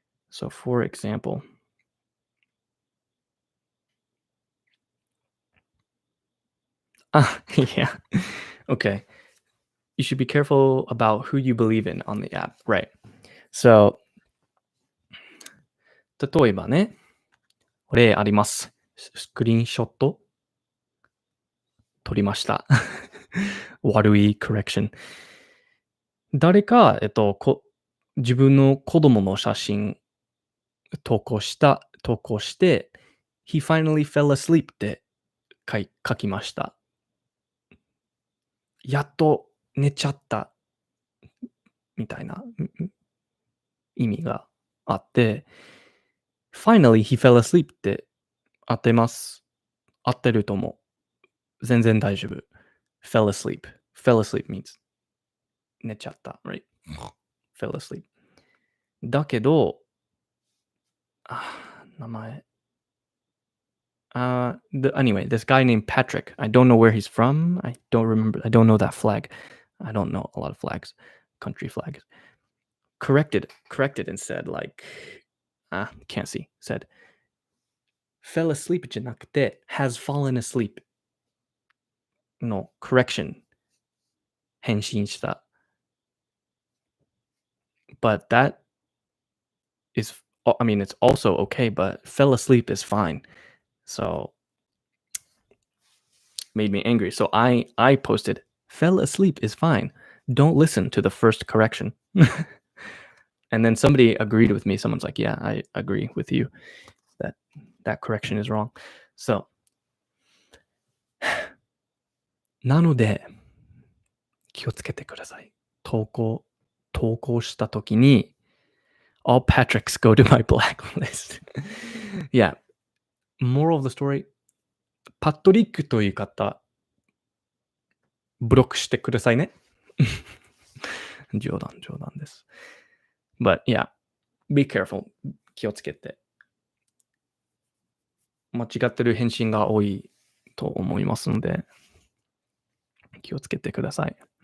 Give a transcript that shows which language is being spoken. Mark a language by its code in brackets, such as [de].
[en] So for example, yeah, okay. You should be careful about who you believe in on the app, right? [ja] So, 例えばね、例あります。スクリーンショット撮りました。悪い correction。誰か、自分の子供の写真投稿して、 [en] He finally fell asleep [ja] って書きました。やっと寝ちゃったみたいな意味があって、 [en] Finally he fell asleep [ja] って合ってます。合ってると思う。全然大丈夫。 [en] Fell asleep. Fell asleep means [ja] 寝ちゃった。 [en] Right? Fell asleep. [ja] だけど、名前。 [en] Anyway, this guy named Patrick. I don't know where he's from. I don't remember. I don't know that flag. I don't know a lot of flags, country flags. Corrected and said like, can't see. Said, fell asleep [ja] じゃなくて [en] has fallen asleep の correction [ja] 返信した。 [en] But that is, I mean, it's also okay, but fell asleep is fine. So made me angry. So I posted, fell asleep is fine. Don't listen to the first correction. And then somebody agreed with me. Someone's like, yeah, I agree with you that correction is wrong. [ja] So なので気をつけてください。投稿したときに [en] all Patricks go to my blacklist. Yeah. Moral of the story, [ja] パトリックという方、ブロックしてくださいね。冗談です。 [en] But yeah, be careful. [ja] 気をつけて。間違ってる返信が多いと思いますので、気をつけてください。